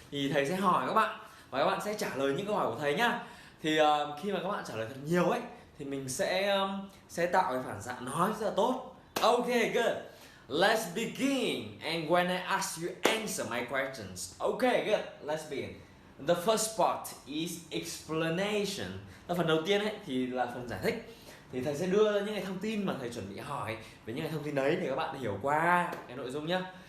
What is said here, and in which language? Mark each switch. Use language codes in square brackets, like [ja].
[vi] Thì thầy sẽ hỏi các bạn và các bạn sẽ trả lời những câu hỏi của thầy nhá. Thì khi mà các bạn trả lời thật nhiều ấy thì mình sẽ tạo cái phản xạ nói rất là tốt. [en] Ok, good. Let's begin. And when I ask you, answer my questions. Ok, good. Let's begin. The first part is explanation. [vi] Phần đầu tiên ấy thì là phần giải thích. Thì thầy sẽ đưa ra những cái thông tin mà thầy chuẩn bị hỏi. Về những cái thông tin đấy thì các bạn hiểu qua cái nội dung nhá.